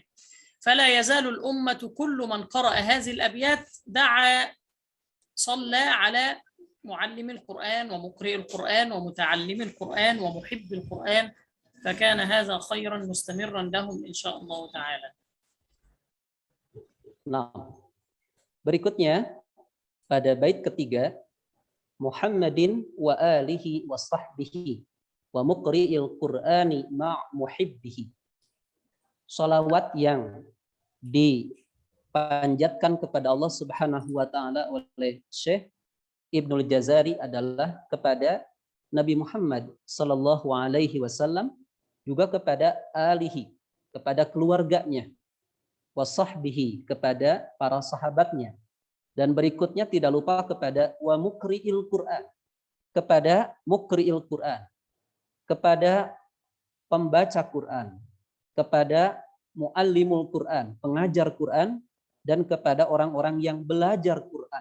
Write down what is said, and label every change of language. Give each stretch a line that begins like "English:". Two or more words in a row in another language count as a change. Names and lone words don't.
Arabic: فلا يزال الأمة كل من قرأ هذه الأبيات دعا صلى على معلم القرآن ومقرئ القرآن ومتعلم القرآن ومحب القرآن، فكان هذا خيرا مستمرا لهم إن شاء الله تعالى.
Indonesian: Nah, berikutnya pada bait ketiga,
Arabic: محمد وآله وصحبه ومقرئ القرآن مع محبه.
Indonesian: Salawat yang dipanjatkan kepada Allah
Arabic: سبحانه وتعالى
Indonesian: oleh Syekh Ibnul Jazari adalah kepada Nabi Muhammad
Arabic: صلى الله عليه وسلم,
Indonesian: juga kepada alihi, kepada keluarganya, wasahbihi, kepada para sahabatnya, dan berikutnya tidak lupa kepada
Arabic: ومقرئ القرآن,
Indonesian: kepada
Arabic: مقرئ القرآن,
Indonesian: kepada pembaca Qur'an, kepada
Arabic: معلم القرآن,
Indonesian: pengajar Qur'an, dan kepada orang-orang yang belajar Qur'an.